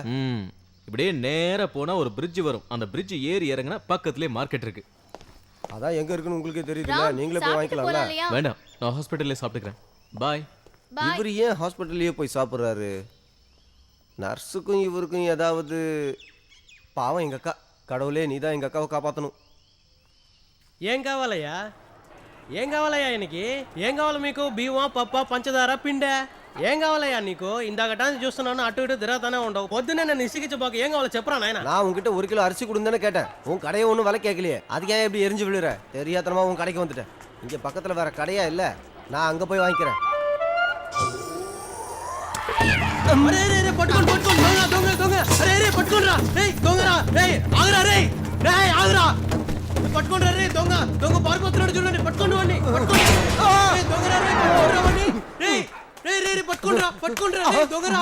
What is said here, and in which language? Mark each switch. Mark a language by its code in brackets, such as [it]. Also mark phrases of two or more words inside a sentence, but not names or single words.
[ta] இப்படியே நேரா போனா ஒரு பிரிட்ஜ் வரும், அந்த பிரிட்ஜ் ஏறி இறங்கினா பக்கத்துலயே மார்க்கெட் இருக்கு. அதான் எங்க இருக்குன்னு உங்களுக்கே தெரியுதுல, நீங்களே போய் வாங்கிக்கலாம்ல. வேண்டாம், நான் ஹாஸ்பிடல்ல சாப்பிட்டுக்கிறேன். பாய். இவர் ஏன் ஹாஸ்பிட்டல்லையே போய் சாப்பிட்றாரு? நர்ஸுக்கும் இவருக்கும் ஏதாவது? பாவம் எங்க அக்கா. கடவுளே, நீ தான் எங்க அக்காவை காப்பாற்றணும். [te] ఏం కావాలయ్యా? ఏం కావాలయ్యా నీకు? ఏం కావాలి మీకు? బియ్యమా, పప్పా, పంచదార, పిండా? ఏం కావాలయ్యా నీకు? ఇందాకటాన్ని చూస్తున్నాను, అటు ఇటు తిరగతానే ఉండవు. పొద్దున్నే నన్ను ఇసిగించబోక ఏం కావాలో చెప్పరా నాయన? [ta] நான் உங்ககிட்ட 1 கிலோ அரிசி கொடுந்தேன்னு கேட்டேன். உன் கடையை ஒன்றும் விலை கேட்கலையே, அதுக்கு ஏன் எப்படி எரிஞ்சு விழுற? தெரியாதனமா உன் கடைக்கு வந்துட்டேன். இங்கே பக்கத்தில் வேற கடையா இல்லை, நான் அங்கே போய் வாங்கிக்கிறேன். [te] పట్టుకోండి పట్టుకోండి, దొంగ దొంగ దొంగ! అరే రే పట్టుకోండిరా! రేయ్ దొంగరా! రేయ్ ఆగురా! రేయ్ రేయ్ ఆగురా! పట్టుకోండిరా! రేయ్ దొంగ దొంగ పారిపోతున్నాడు చూడండి, పట్టుకోండి వాడిని, పట్టుకోండి! రేయ్ దొంగరా! రేయ్ పట్టుకోండిరా వాడిని! రేయ్ రేయ్ రేయ్ పట్టుకోండిరా! పట్టుకోండిరా! రేయ్ దొంగరా!